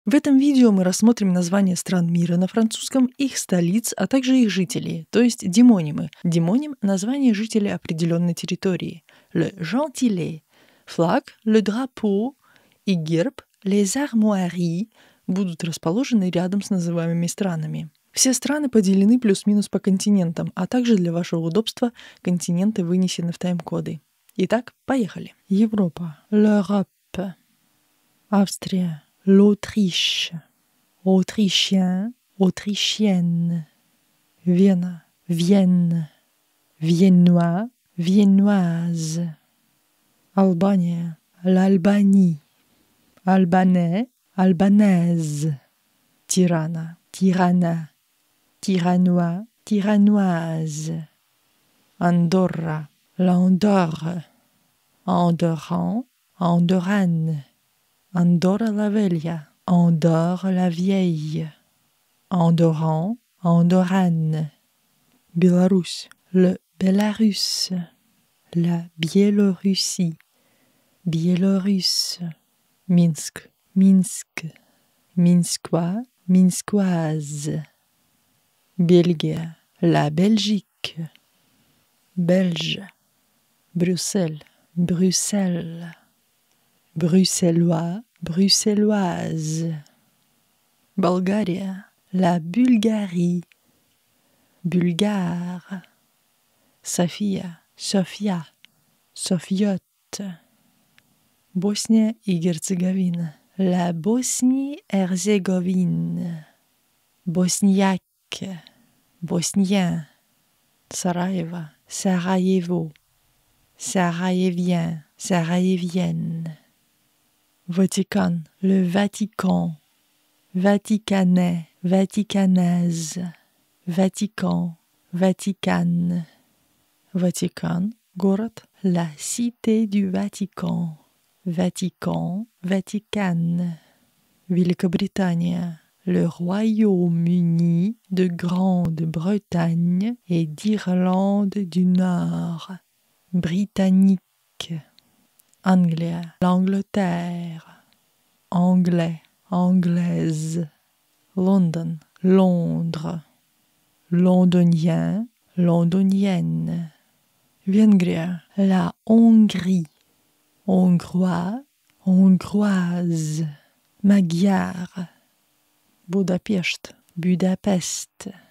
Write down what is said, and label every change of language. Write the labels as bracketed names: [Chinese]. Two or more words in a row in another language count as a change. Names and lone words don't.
[Russian] В этом видео мы рассмотрим названия стран мира на французском, их столиц, а также их жителей, то есть демонимы. Демоним – название жителей определенной территории. [French] Le gentilé, флаг, le drapeau [Russian] и герб, [French] les armoiries, [Russian] будут расположены рядом с называемыми странами. Все страны поделены плюс-минус по континентам, а также для вашего удобства континенты вынесены в тайм-коды. Итак, поехали. Европа, [French] l'Europe, Австрия, l'Autriche, Autrichien, Autrichienne, Vienne, Vienne, Viennois, Viennoise, Albanie, l'Albanie, Albanais, Albanaise, Tirana, Tirana, Tiranois, Tiranoise, Andorra, l'Andorre, Andorran, Andorrane, Andorra la Vella, Andorre la Vieille, Andorran, Andorrane, Bélarus, le Bélarus, la Biélorussie, Biélorusse, Minsk, Minsk, Minskois, Minskoise, Belge, la Belgique, Belge, Bruxelles, Bruxelles, Bruxellois, Bruxelloise, Bulgaria, la Bulgarie, Bulgare, Sofia, Sofia, Sofiote, Bosnie et Herzégovine, la Bosnie-Herzégovine, Bosniaque, Bosnien, Sarajevo, Sarajevo, Sarajevien, Sarajevienne, Vatican, le Vatican, Vaticanais, Vaticanaise, Vatican, Vaticane, Vatican, [Russian] город, [French] la cité du Vatican, Vatican, Vaticane, Великобритания, le Royaume-Uni de Grande-Bretagne et d'Irlande du Nord, britannique, Anglia, l'Angleterre, anglais, anglaise, London, Londres, londonien, londonienne, Vengria, la Hongrie, hongrois, hongroise, magyar, Budapest, Budapest,